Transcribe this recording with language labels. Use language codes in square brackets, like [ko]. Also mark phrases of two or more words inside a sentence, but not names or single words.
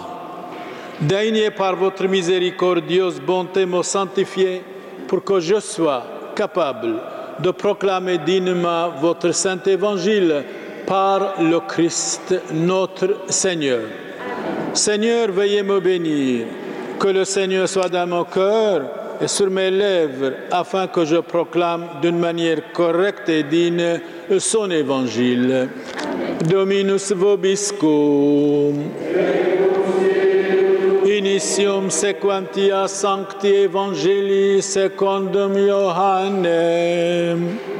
[fr] Daignez par votre miséricordieuse bonté me sanctifier pour que je sois capable de proclamer dignement votre saint évangile par le Christ notre Seigneur. Seigneur, veuillez me bénir, que le Seigneur soit dans mon cœur et sur mes lèvres, afin que je proclame d'une manière correcte et digne son évangile. [la] Dominus vobiscum. Initium sequentia sancti evangelii secundum Johannem.